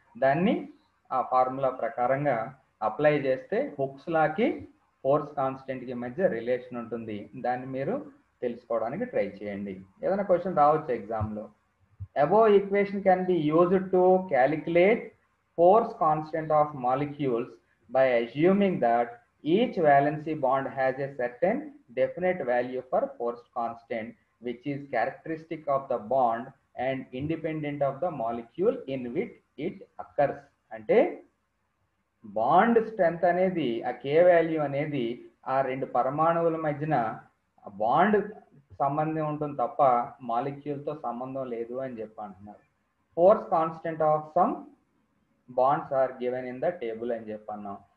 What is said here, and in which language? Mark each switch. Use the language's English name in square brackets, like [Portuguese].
[Telugu] దాన్ని ఆ ఫార్ములా ప్రకారంగా అప్లై చేస్తే హుక్స్ లాకి ఫోర్స్ కాన్స్టెంట్కి మధ్య రిలేషన్ ఉంటుంది. దాన్ని మీరు తెలుసుకోవడానికి ట్రై చేయండి. ఏదైనా క్వశ్చన్ రావచ్చు ఎగ్జామ్లో. [English] Above equation can be used to calculate force constant of molecules by assuming that each valency bond has a certain definite value for force constant which is characteristic of the bond and independent of the molecule in which it occurs. [Telugu] అంటే bond strength అనేది ఆ k value అనేది ఆ రెండు పరమాణువుల మధ్యన bond సంబంధం ఉంటుంది తప్ప మాలిక్యూల్తో సంబంధం లేదు అని చెప్పి అంటున్నారు. [English] force constant of some bonds are given in the table [Telugu] అని చెప్పన్నాం.